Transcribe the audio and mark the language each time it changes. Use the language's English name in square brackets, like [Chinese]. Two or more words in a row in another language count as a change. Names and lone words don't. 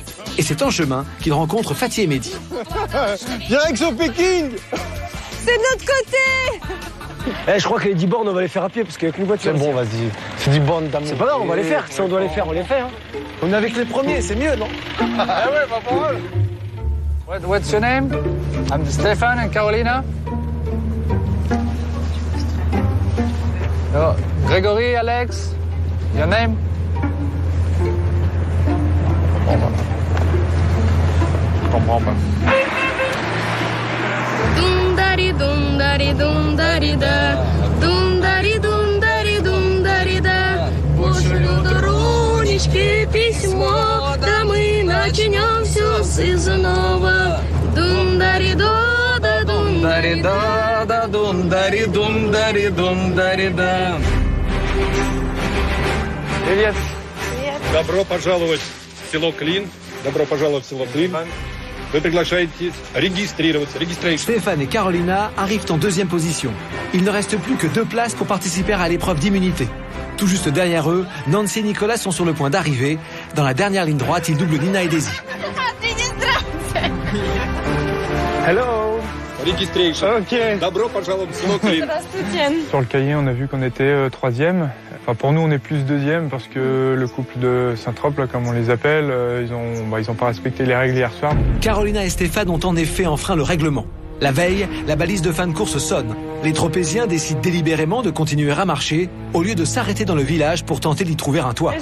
[French] Et c'est en chemin qu'ils rencontrent Fatih et Mehdi. Direction Pékin. C'est de notre côté. Je crois que les 10 bornes, on va les faire à pied, parce qu'avec une voiture... C'est bon, vas-y. C'est 10 bornes d'amour. C'est pas grave, on va les faire. Si on doit les faire, on les fait. Hein. On est avec les premiers, c'est mieux, non? Ah ouais, pas pour eux. [English] What's your name? I'm Stefan and Carolina. Oh, Gregory, Alex. Your name? [French] Je comprends pas. Dum-dari, dum-dari, dum-dari-da. Dum-dari, dum-dari, dum-dari-da. [Russian] Пошлю дорожечки письмо, да мы начнем все с нового. Дум-дари-да, Дум-дари-да, дум-дари, дум-дари-да. Привет. Добро пожаловать в село Клин. Добро пожаловать в село Клин. Вы приглашаете регистрироваться. [French] Stéphane et Carolina arrivent en deuxième position. Il ne reste plus que 2 places pour participer à l'épreuve d'immunité. Tout juste derrière eux, Nancy et Nicolas sont sur le point d'arriver. Dans la dernière ligne droite, ils doublent Nina et Daisy. [English] Hello. registration. Ok. [Russian] Добро пожаловать в село Клин. [French] Sur le cahier, on a vu qu'on était troisième. Enfin, pour nous, on est plus deuxième parce que le couple de Saint-Trope, là, comme on les appelle, ils ont pas respecté les règles hier soir. Carolina et Stéphane ont en effet enfreint le règlement. La veille, la balise de fin de course sonne. Les Tropéziens décident délibérément de continuer à marcher au lieu de s'arrêter dans le village pour tenter d'y trouver un toit.